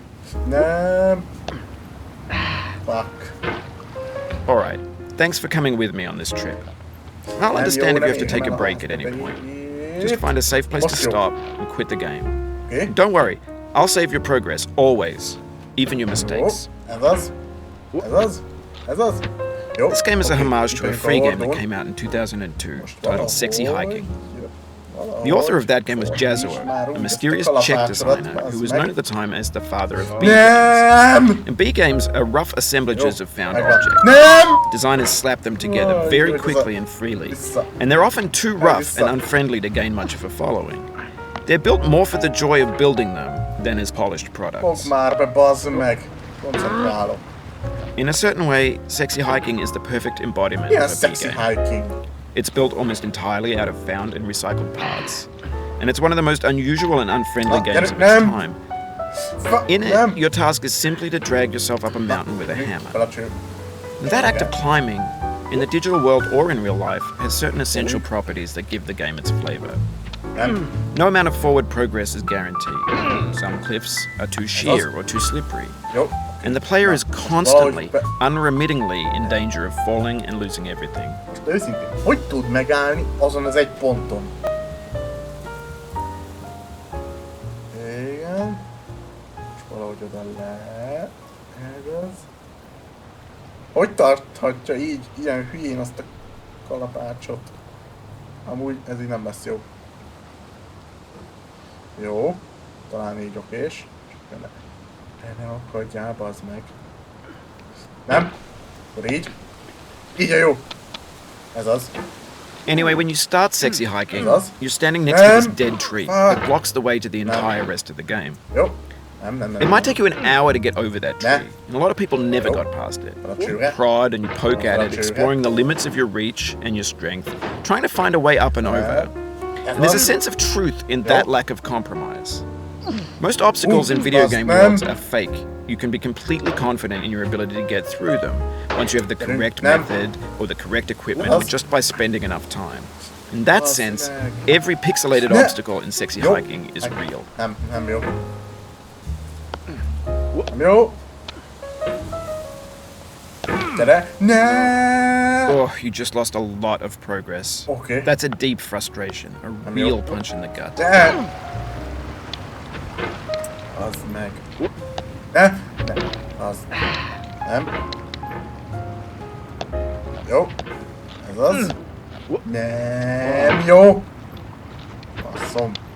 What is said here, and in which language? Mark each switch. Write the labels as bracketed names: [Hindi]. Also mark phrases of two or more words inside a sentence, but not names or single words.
[Hungarian] Nem. Fuck. [English] Alright, thanks for coming with me on this trip. I'll understand if you have to take a break at any point. Just find a safe place to stop and quit the game. [Hungarian] Oké. [English] Don't worry, I'll save your progress, always. Even your mistakes. [Hungarian] Jó. Ez az. Ez az. Ez az. Jó. [English] This game is a [Hungarian] Oké. [English] homage to a [Hungarian] Itt [English] free [Hungarian] vagyunk [English] game [Hungarian] a [English] that [Hungarian] hordón. [English] came out in 2002, [Hungarian] Most [English] titled Sexy [Hungarian] valahogy- [English] Hiking. [Hungarian] valahogy- [English] The author of that game was Jazzuo, [Hungarian] Már úgy [English] a mysterious [Hungarian] ezt a [English] Czech [Hungarian] kalapácsodat, [English] designer who [Hungarian] bazd [English] was [Hungarian] meg. [English] known at the time as the father of B games. [Hungarian] Nem! [English] And B games are rough assemblages of found [Hungarian] Megvan. [English] objects. [Hungarian] Nem! [English] Designers slap them together Oh, very good. quickly and freely, [Hungarian] Vissza. [English] and they're often too rough [Hungarian] Vissza. [English] and unfriendly to gain much of a following. They're built more for the joy of building them than as polished [Hungarian] Fogd [English] products. [Hungarian] már be, bazd meg! Koncentrálok. [English] In a certain way, Sexy Hiking is the perfect embodiment [Hungarian] Milyen [English] of a B [Hungarian] sexy [English] game. [Hungarian] hiking. [English] It's built almost entirely out of found and recycled parts, and it's one of the most unusual and unfriendly games of its [Hungarian] Nem. [English] time. [Hungarian] Fa- [English] In it, [Hungarian] nem. [English] your task is simply to drag yourself up a mountain with a hammer. [Hungarian] Belecső. [English] And that act of climbing, in the digital world or in real life, has certain essential properties that give the game its flavor. [Hungarian] Nem. [English] No amount of forward progress is guaranteed. Some cliffs are too sheer or too slippery, [Hungarian] Jó. [English] and the player is constantly, unremittingly in danger of falling and losing everything. [Hungarian] Most őszintén, hogy tud megállni azon az egy ponton? Igen. És valahogy oda le. Ez az. Hogy tarthatja így, ilyen hülyén azt a kalapácsot? Amúgy ez így nem lesz jó. Jó. Talán így okés. Csak ne akadjál, bazd meg. Nem? Akkor így. Így a jó. Ez az. [English] Anyway, when you start Sexy Hiking, Yes. you're standing next to this [Hungarian] Nem. [English] dead tree Fuck. that blocks the way to the entire rest of the game. [Hungarian] Jó. Nem. [English] It might take you an hour to get over that tree, Nah. and a lot of people never Nope. got past it. [Hungarian] Belecsőre. [English] Prod and you poke at it, [Hungarian] Belecsőre. [English] exploring the limits of your reach and your strength, trying to find a way up and over. [Hungarian] Ez [English] And there's a [Hungarian] az. [English] sense of truth in that lack of compromise. Most obstacles in video [Hungarian] Bazd [English] game [Hungarian] nem. [English] worlds are fake, you can be completely confident in your ability to get through them once you have the correct method or the correct equipment or just by spending enough time. In that sense, every pixelated obstacle in sexy hiking is real. [Hungarian] Nem jó. Nem jó. Gyere. Ne! [English] Oh, you just lost a lot of progress. Okay. That's a deep frustration, a real punch in the gut. [Hungarian] De! Az meg. Ne! Ne! Az. Nem. Jó. Ez az. Nem jó. Basszom.